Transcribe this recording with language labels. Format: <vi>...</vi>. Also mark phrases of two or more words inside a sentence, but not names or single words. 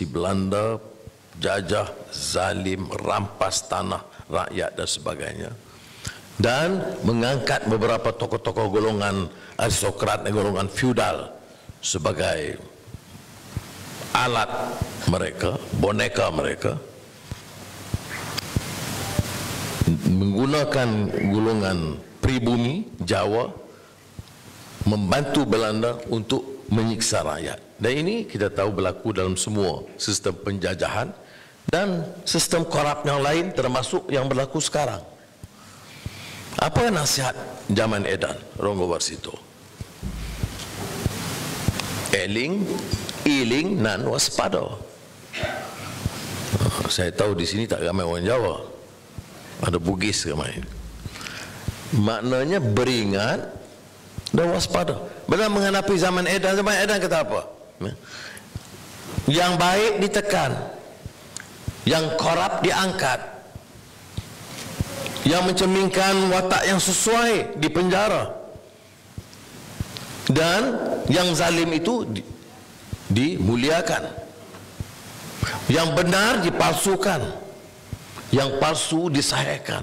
<ms>Belanda, jajah, zalim, rampas tanah rakyat dan sebagainya, dan mengangkat beberapa tokoh-tokoh golongan aristokrat dan golongan feudal sebagai alat mereka, boneka mereka, menggunakan golongan pribumi Jawa membantu Belanda untuk menyiksa rakyat. Dan ini kita tahu berlaku dalam semua sistem penjajahan dan sistem korup yang lain, termasuk yang berlaku sekarang. Apa nasihat zaman edan Donggo Warsito?</ms> <jv>Eling, iling, nan waspada.</jv> <ms>Saya tahu di sini tak ramai orang Jawa, ada Bugis ramai. Maknanya beringat dan waspada. Dalam menghadapi zaman edan kata apa? Yang baik ditekan, yang korup diangkat, yang mencerminkan watak yang sesuai di penjara, dan yang zalim itu dimuliakan, yang benar dipalsukan, yang palsu disahihkan.</ms>